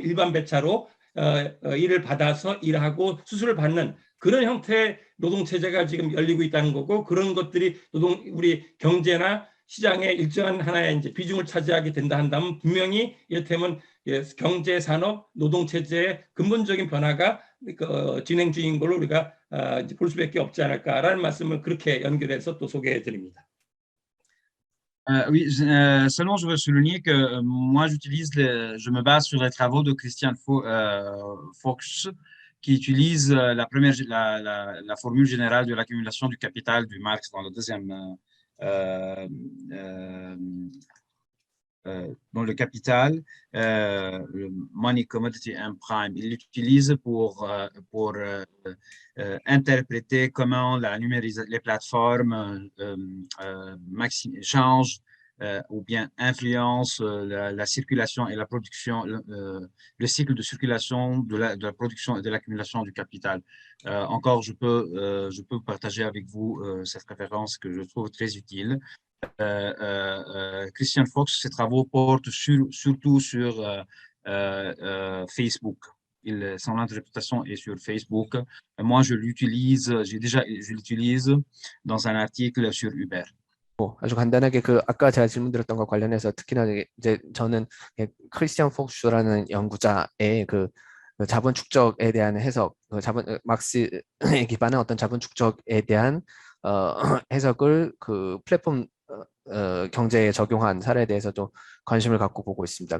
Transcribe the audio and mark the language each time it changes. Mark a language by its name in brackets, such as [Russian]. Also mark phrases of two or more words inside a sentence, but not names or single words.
[Korean] 일반 배차로 일을 받아서 일하고 수수료를 받는 그런 형태의 노동체제가 지금 열리고 있다는 거고, 그런 것들이 우리 경제나 시장의 일정한 하나의 이제 비중을 차지하게 된다 한다면 분명히 이를테면 경제, 산업, 노동체제의 근본적인 변화가 진행 중인 걸로 우리가 볼 수밖에 없지 않을까라는 말씀을 그렇게 연결해서 또 소개해 드립니다. [French] Oui, seulement je veux souligner que moi je me base sur les travaux de Christian Fuchs qui utilise la formule générale de l'accumulation du capital du Marx dans le deuxième dans le capital, le [English] money, commodity and prime. [French] Il l'utilise pour interpréter comment les plateformes changent ou bien influencent la circulation et la production, le cycle de circulation de la production et de l'accumulation du capital. Encore, je peux partager avec vous cette référence que je trouve très utile. Christian Fuchs, ses travaux portent surtout sur Facebook. Son interprétation est sur Facebook. Moi, je l'utilise dans un article sur Uber. [Korean] 아주 간단하게 아까 제가 질문드렸던 것 관련해서 특히나 이제 저는 크리스티안 폭슈라는 연구자의 그 자본 축적에 대한 해석, 막스에 기반한 어떤 자본 축적에 대한 해석을 그 플랫폼 경제에 적용한 사례에 대해서도 관심을 갖고 보고 있습니다.